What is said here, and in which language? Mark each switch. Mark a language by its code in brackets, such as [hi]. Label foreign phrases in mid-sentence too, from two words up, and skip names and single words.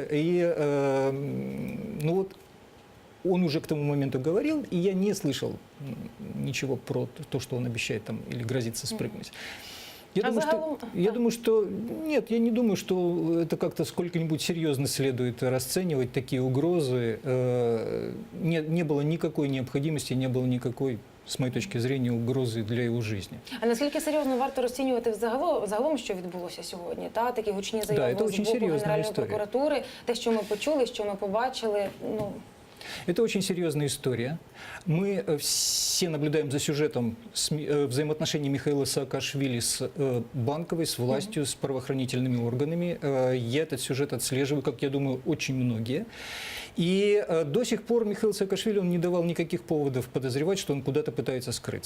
[ru] И ну вот он уже к тому моменту говорил, и я не слышал ничего про то, что он обещает там или грозится спрыгнуть. Я думаю, что нет, я не думаю, что это как-то сколько-нибудь серьезно следует расценивать такие угрозы. Не было никакой необходимости, не было никакой, с моей точки зрения, угрозы для его жизни. [uk] А наскільки серйозно варто розцінювати загалом, що відбулося сьогодні? Та такі гучні заяви з боку Генеральної прокуратури, те, що ми почули, що ми побачили, ну. [ru] Это очень серьезная история. Мы все наблюдаем за сюжетом взаимоотношений Михаила Саакашвили с Банковой, с властью, с правоохранительными органами. Я этот сюжет отслеживаю, как я думаю, очень многие. И до сих пор Михаил Саакашвили он не давал никаких поводов подозревать, что он куда-то пытается скрыться.